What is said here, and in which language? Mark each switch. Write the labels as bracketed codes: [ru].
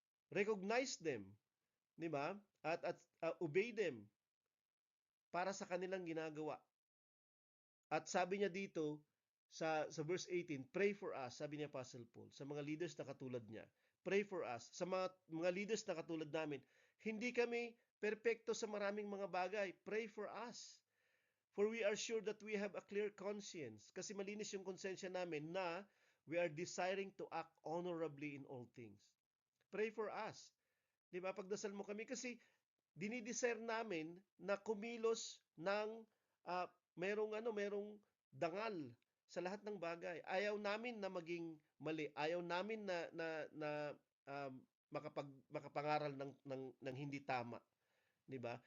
[en] Recognize them, [tl] 'di ba? At [en] obey them [tl] para sa kanilang ginagawa. At sabi niya dito sa verse 18, [en] pray for us, [tl] sabi ni Apostle Paul, sa mga leaders na katulad niya. [en] Pray for us. [tl] Sa mga leaders na katulad namin, hindi kami perpekto sa maraming mga bagay. [en] Pray for us. For we are sure that we have a clear conscience. [tl] Kasi malinis yung konsensya namin na [en] we are desiring to act honorably in all things. Pray for us. Di ba? [tl] Pagdasal mo kami kasi dinidesire namin na kumilos ng merong dangal sa lahat ng bagay. Ayaw namin na maging mali. Ayaw namin na um, makapangaral ng hindi tama, 'di ba?